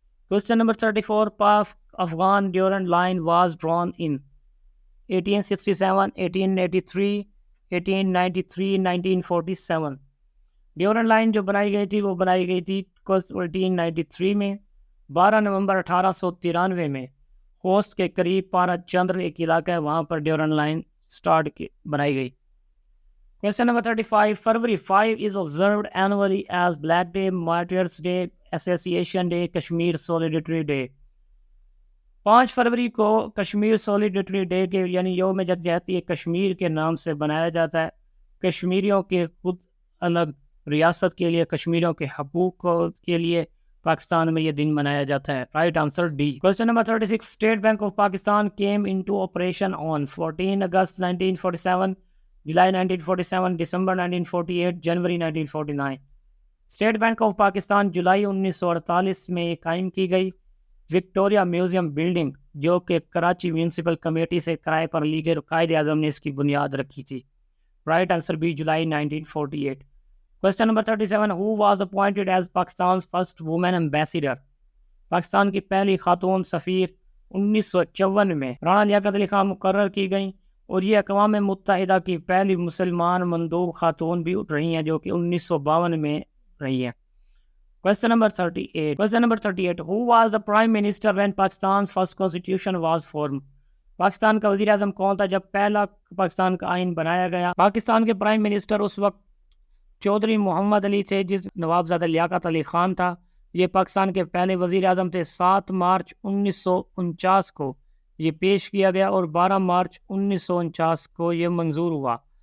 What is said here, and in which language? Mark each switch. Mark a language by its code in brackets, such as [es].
[en] Question number 34, Afghan Durand line was drawn in 1867, 1883, 1893, 1947. [ur] Durant line جو بنائی گئی تھی وہ بنائی گئی تھی 1893 میں. 12 نومبر 1893 میں خوست کے قریب پارا چندر ایک علاقہ ہے, وہاں پر ڈیورنٹ لائن بنائی گئی. [en] Question number 35, February 5 is observed annually as Black Day, Martyrs Day, Association Day, Kashmir solidarity day. [ur] 5 فروری کو کشمیر سولیڈیٹری ڈے کے یعنی یوم یکجہتی کشمیر کے نام سے بنایا جاتا ہے. کشمیریوں کے خود الگ ریاست کے لیے, کشمیریوں کے حقوق کے لیے پاکستان میں یہ دن منایا جاتا ہے. [en] Right answer D. Question number 36, state bank of Pakistan came into operation on 14 August 1947, July 1947, December 1948, January 1949. [ur] State bank of Pakistan جولائی 1948 میں یہ قائم کی گئی. وکٹوریہ میوزیم بلڈنگ جو کہ کراچی میونسپل کمیٹی سے کرائے پر لی گئی, قائد اعظم نے اس کی بنیاد رکھی تھی. [en] Right answer B, July 1948. Question number 37, who was appointed as Pakistan's first woman ambassador? [ur] Pakistan کی پہلی خاتون سفیر 1954 میں رانا لیاقت علی خان مقرر کی گئیں, اور یہ اقوام متحدہ کی پہلی مسلمان مندوب خاتون بھی رہی ہیں جو کہ 1952 میں رہی ہیں. [en] Question number 38, who was the prime minister when Pakistan's first constitution was formed? [ur] Pakistan کا وزیر اعظم کون تھا جب پہلا پاکستان کا آئین بنایا گیا؟ پاکستان کے پرائم منسٹر اس وقت چودھری محمد علی تھے, جس نوابزادہ لیاقت علی خان تھا. یہ پاکستان کے پہلے وزیر اعظم تھے. 7 مارچ 1949 کو یہ پیش کیا گیا, اور 12 مارچ 1949 کو یہ منظور ہوا.